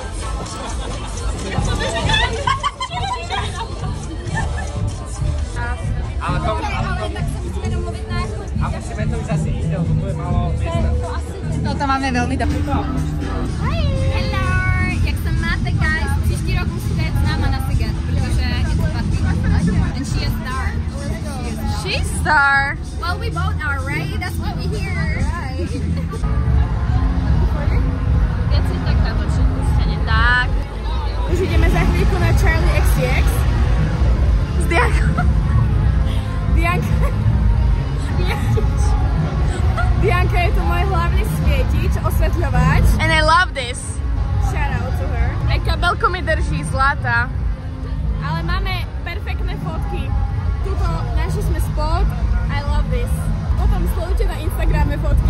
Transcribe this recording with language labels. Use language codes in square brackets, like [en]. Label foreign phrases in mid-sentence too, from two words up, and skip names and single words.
[sk] Ale to... A musíme to už asi ísť, lebo tu je málo miesta. No to máme veľmi dobrý. [en] Hi! Hello! [sk] Jak sa máte, guys? [cs] Příští rok musíte jet s náma na Siget, protože je to Patrik. [en] And she is star. She's star. Well, we both are, right? That's why we're here. Right. [sk] Keď si tak natočiť, musíte tak. Už ideme za chvíľku na Charlie XCX. S Diankou. Dianka je to môj hlavný svietič, osvetľovač. [en] And I love this. Shout out to her. [sk] Aj kabelko mi drží, zlata. Ale máme perfektné fotky. Tuto našli sme spot. [en] I love this. [sk] Potom sledujte na Instagrame fotky.